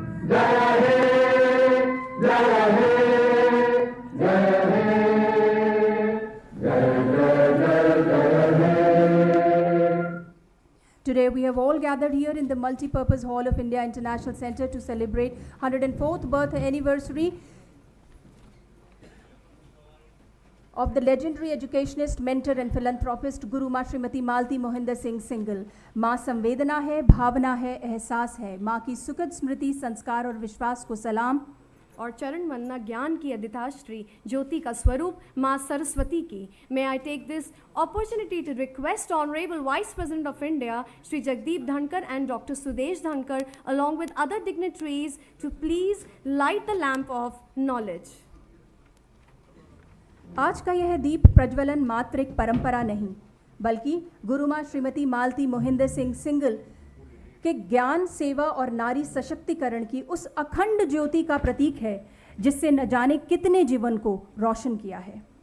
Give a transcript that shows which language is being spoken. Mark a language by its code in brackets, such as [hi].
[hi] जय हे जय हे जय हे जय जय जय जय हे. [en] Today we have all gathered here in the Multi-Purpose Hall of India International Center to celebrate 104th birth anniversary of the legendary educationist, mentor and philanthropist Guru Maa Shrimati Malti Mohinder Singh Singal. [hi] माँ संवेदना है, भावना है, एहसास है। माँ की सुखद स्मृति, संस्कार और विश्वास को सलाम। और चरण वंदना ज्ञान की अधिष्ठात्री, ज्योति का स्वरूप माँ सरस्वती की। [en] May I take this opportunity to request Honorable Vice President of India, Shri Jagdeep Dhankar and Dr. Sudesh Dhankar, along with other dignitaries, to please light the lamp of knowledge. [hi] आज का यह दीप प्रज्वलन मात्र एक परंपरा नहीं, बल्कि गुरु माँ श्रीमती मालती मोहिंदर सिंह सिंगल के ज्ञान, सेवा और नारी सशक्तिकरण की उस अखंड ज्योति का प्रतीक है जिससे न जाने कितने जीवन को रोशन किया है।